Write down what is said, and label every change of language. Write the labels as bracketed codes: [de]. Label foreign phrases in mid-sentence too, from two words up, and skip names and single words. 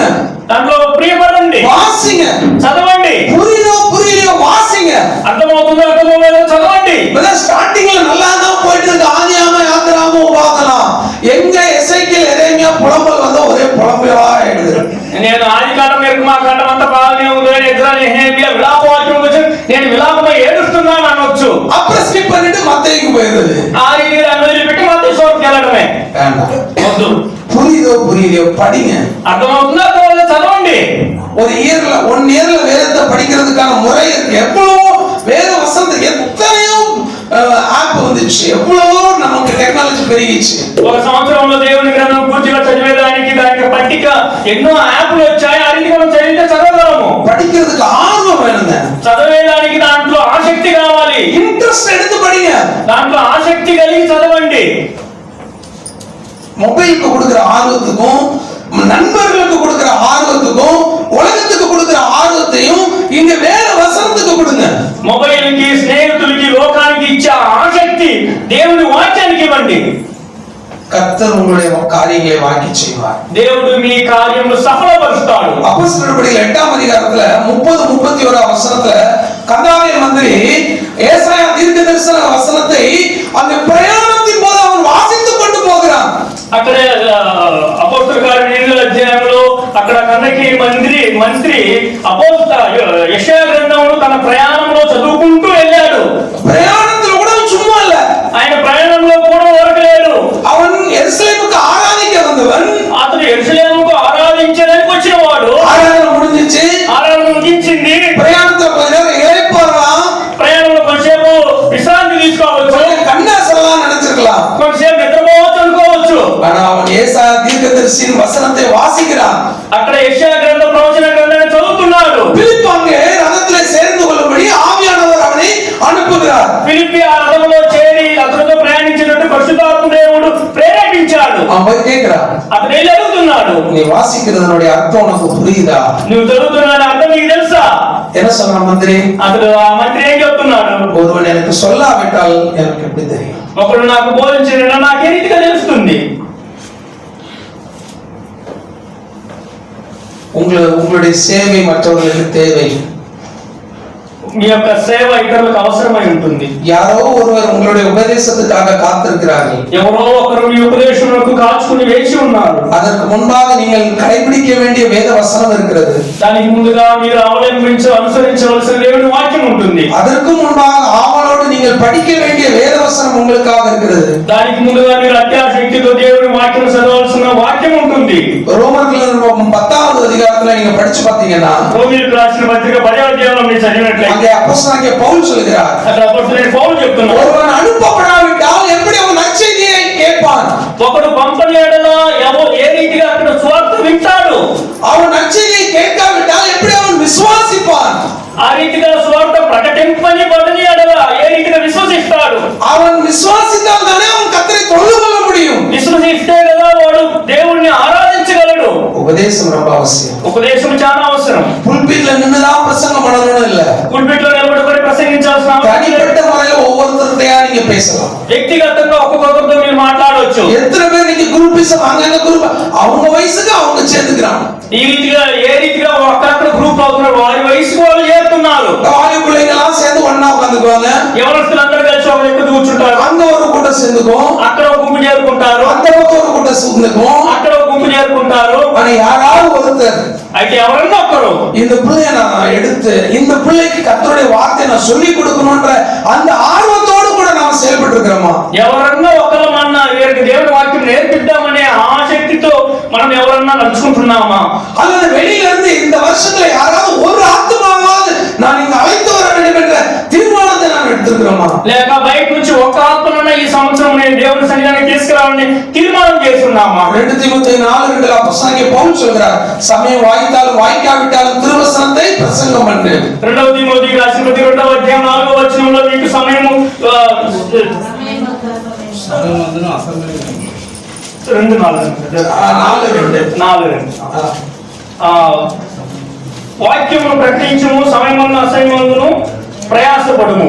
[te] దాంట్లో ప్రియపడండి, [ta] வாசிங்க, [te] చదవండి, [ta] புரியலையோ வாசிங்க. [te] అర్థమవుతుందో అర్థమవుతుందో చదవండి. [ta] ஸ்டார்டிங்ல நல்லா தான் போயிட்டு இருக்கு. ஆதியாம யாத்திராம பார்க்கலாம். எங்க எசேக்கியேல் எரேமியா புலம்பல் வந்தா ஒரே புலம்பலா ஆயிடுது. [te] నేను ఆది కాండం నిర్మా కాండం అంతా బాగానే ఉంది, ఎదురా నెహెమియా విలాప వాక్యం వచ్చి నేను విలాపమై ఏడుస్తున్నాను అనొచ్చు. [ta] அப்புறம் ஸ்கிப் பண்ணிட்டு மத்தேயுக்கு போயிடுது. [te] ఆ రీతి దాన్ని వదిలిపెట్టి మత్తయి సువార్తకి వెళ్ళడమే. [ta] வேண்டாம், [te] వద్దు. [ta] புரியலையோ படிங்க. [te] అర్థమవుతుందో అర్థమవుతుందో చదవండి. [ta] ஒரு இயர்ல 1 இயர்ல வேதத்தை படிக்கிறதுக்கான முறை இருக்கு. எவ்வளவோ வேத வசனத்துக்கு எத்தனையோ ஆப் வந்துச்சு, எவ்வளவோ நமக்கு டெக்னாலஜி பெருகிச்சு. [te] ఒక సంవత్సరంలో దేవుని గ్రంథం పూర్తిగా చదివేదానికి దానికి పట్టిక ఎన్నో యాప్లు వచ్చాయి. ఆ రీతి మనం చదివితే చదవగలము. [ta] படிக்கிறதுக்கு ஆர்வம் வேணுங்க. [te] చదివేదానికి దాంట్లో ఆసక్తి కావాలి. [ta] இன்ட்ரெஸ்ட் எடுத்து படிங்க. [te] దాంట్లో ఆసక్తి కలిగి చదవండి. [ta] மொபைலுக்கு கொடுக்கிற ஆர்வத்துக்கும் நண்பர்களுக்கு கொடுக்கிற ஆர்வத்துக்கும் உலகத்துக்கு கொடுக்கிற ஆர்வத்தையும் இங்க வேத வசனத்துக்கு கொடுங்க. [te] మొబైల్ కి, స్నేహితులకి, లోకానికి ఇచ్చే ఆసక్తి దేవుని వాక్యానికి ఇవ్వండి. [ta] கர்த்தர் உங்களுடைய காரியங்களை வாக்கி செய்வார். [te] దేవుడు మీ కార్యములు సఫలపరుస్తాడు. [ta] அப்போஸ்தலர் நடபடிகள் 8ஆம் அதிகாரத்துல 30-31 வசனத்துல கர்த்தாவே மந்திரி ஏசாயா தீர்க்கதரிசன வசனத்தை அந்த பிரயாணத்தின் போது அவன் வாசித்துக் கொண்டு போகிறான். [te] అక్కడ అపోస్తల కార్యం 8వ అధ్యాయంలో అక్కడ కన్నకి మంత్రి యెషయా గ్రంథమును తన ప్రయాణంలో చదువుకుంటూ వెళ్ళాడు. [ta] பிரயாணத்துல கூட சும்மா இல்ல, [te] ఆయన ప్రయాణంలో కూడా ఊరకలేడు. [ta] அவன் எருசலேமுக்கு ஆராதிக்க வந்தவன். [te] అతను యెరూషలేముకు ఆరాధించడానికి వచ్చినవాడు. [ta] ஆராதனை முடிஞ்சிச்சு, [te] ఆరాధన ముగించింది. [ta] பிரயாணத்துல கொஞ்ச நேரம் இளைப்பாறலாம், [te] ప్రయాణంలో కొంచెంసేపు విశ్రాంతి తీసుకోవచ్చు, [ta] கண்ணாசலாம் நினைச்சிருக்கலாம். [te] కొంచెంసేపు నిద్రపోవచ్చు అనుకోవచ్చు. [ta] ஆனா அவன் ஏசாயா தீர்க்கதரிசியின் வசனத்தை வாசிக்கிறான். [te] అక్కడ యెషయా గ్రంథ ప్రవచన గ్రంథాన్ని చదువుతున్నాడు. [ta] பிலிப்பு அங்கே ரதத்திலே சேர்ந்து கொள்ளும்படி ஆவியானவர் அவனை அனுப்புகிறார். [te] ఫిలిప్పీ ఆ రథంలో చేరి అతనితో ప్రయాణించినట్టు పరిశుద్ధాత్మ దేవుడు ప్రేరేపించాడు. [ta] அவன் போய் கேட்கிறான், [te] అతను వెళ్ళి అడుగుతున్నాడు, [ta] நீ வாசிக்கிறதனுடைய அர்த்தம் உனக்கு புரியுதா? [te] నువ్వు చదువుతున్నా అర్థం నీకు తెలుసా? [ta] என்ன சொல்றான் மந்திரி? [te] అతడు ఆ మంత్రి ఏం చెప్తున్నాడు? [ta] ஒருவன் எனக்கு சொல்லாவிட்டால் எனக்கு எப்படி தெரியும்? [te] ఒకడు నాకు బోధించిన నాకు ఏ రీతిగా తెలుస్తుంది? [ta] உங்களுடைய சேவை மற்றவர்களுக்கு தேவை. [te] మీ యొక్క సేవ ఇతరులకు అవసరమై ఉంటుంది. [ta] யாரோ ஒருவர் உங்களுடைய உபதேசத்துக்காக காத்திருக்கிறார்கள். [te] ఎవరో ఒకరు మీ ఉపదేశములకు కాచుకుని వేచి ఉన్నారు. [ta] அதற்கு முன்பாக நீங்கள் கடைபிடிக்க வேண்டிய வேத வசனம் இருக்கிறது. [te] దానికి ముందుగా మీరు అనుసరించవలసిన దేవుని వాక్యం ఉంటుంది. [ta] அதற்கு முன்பாக ஆவலோடு நீங்கள் படிக்க வேண்டிய வேத வசனம் உங்களுக்காக இருக்கிறது. [te] దానికి ముందుగా మీరు అత్యాసక్తితో దేవుని వాక్యం చదవాల్సిన వాక్యం ఉంటుంది. [ta] ரோமர்கள் 10வது அதிகாரத்துல நீங்க படிச்சு பார்த்தீங்கன்னா [te] రోమీయులకు రాసిన పత్రిక 10వ అధ్యాయంలో మీరు చదివినట్లయితే [ta] அங்கே அப்போஸ்தலனாகிய பவுல் சொல்கிறார், [te] అక్కడ అపోస్తలుడైన పౌలు చెప్తున్నాడు, [ta] ஒருவன் அனுப்பப்படாவிட்டால் எப்படி அவன் நற்செய்தியை கேட்பான்? [te] ఒకడు పంపని ఎడల ఏ [ta] அவன் நற்செய்தியை கேட்காவிட்டால் எப்படி அவன் விசுவாசிப்பான்? [te] ఆ రీతిగా సువార్త ప్రకటింపని బడని ఎడల ఏ రీతిగా విశ్వసిస్తాడు? [ta] அவன் விசுவாசித்தால் தானே அவன் கர்த்தரை தொழுது கொள்ள முடியும். [te] విశ్వసిస్తే కదా వాడు దేవుణ్ణి ఆరాధించగలడు. [ta] ఉపదేశం ரொம்ப அவசியம். [te] ఉపదేశం చాలా అవసరం. [ta] புல்பிட்ல நின்னுதான் பிரசங்கம் பண்ணணும் இல்ல. [te] పుల్పిట్లో నిలబడి ప్రసంగించాల్సిన అవసరం లేదు. [ta] தனிப்பட்ட முறையில ஒவ்வொருத்தருடையா நீங்க பேசலாம். [te] వ్యక్తిగతంగా ఒక్కొక్కరితో మీరు మాట్లాడవచ్చు. [ta] எத்தனை பேர் நீங்க குரூப்பிசம் அங்கங்க குரூப் அவங்க வயசுக்கு அவங்க சேர்ந்துக்கிறாங்க. [te] ఈ రీతిగా ఏ రీతిగా ఒక్కొక్క గ్రూప్ అవుతున్నారు, వారి వయసుకు వాళ్ళు చేరుతున్నారు. [ta] வாலி பிள்ளைங்கலாம் சேர்ந்து ஒண்ணா உட்கார்ந்துக்குவாங்க. [te] యవనస్తులందరూ కలిసి ఒక దగ్గర కూర్చుంటారు. [ta] அங்க ஒரு கூட்டம் சேர்ந்துக்கும், [te] అక్కడ ఒక గుంపు చేరుకుంటారు. [ta] அந்த பக்கம் ஒரு கூட்டம் சேர்ந்துக்கும், [te] అక్కడ ఒక గుంపు చేరుకుంటారు. [ta] ஆனா யாராவது ஒருத்தர் [te] అయితే ఎవరన్నా ఒక్కరు [ta] இந்த பிள்ளைய நான் எடுத்து இந்த பிள்ளைக்கு கர்த்தருடைய வார்த்தையை நான் சொல்லி கொடுக்கணும்ன்ற அந்த ஆர்வத்தோடு கூட நாம செயல்பட்டு இருக்கிறோமா? [te] ఎవరన్నా ఒకరు మన వీరికి దేవుని వాక్యం నేర్పిద్దామనే ఆసక్తితో మనం ఎవరన్నా నడుచుకుంటున్నామా? [ta] அல்லது வெளியில இருந்து இந்த வருஷத்துல யாராவது ஒரு ஆத்மாவாவது நான் இங்க அழைத்து வர வேண்டும் என்ற தீர்மானத்தை நாம் எடுத்துக்கிறோமா? [te] లేక బయట నుంచి ఒక ఆత్మనన్నా ఈ సంవత్సరం నేను దేవుని సన్నిధానానికి తీసుకురావాలని తీర్మానం చేస్తున్నామా? [ta] 2 தீமோத்தேயு 4:2 அப்போஸ்தலனாகிய பவுல் சொல்கிறார், சமயம் வாய்த்தாலும் வாய்க்காவிட்டாலும் திருவசனத்தை பிரசங்கம் பண்ணு. [te] 2 తీమోతికి రాసిన ప్రతి 2వ అధ్యాయం 4వ వచనంలో మీకు సమయము 2:4 వాక్యమును ప్రకటించుము, సమయమందు అసమయమందును ప్రయాసపడుము.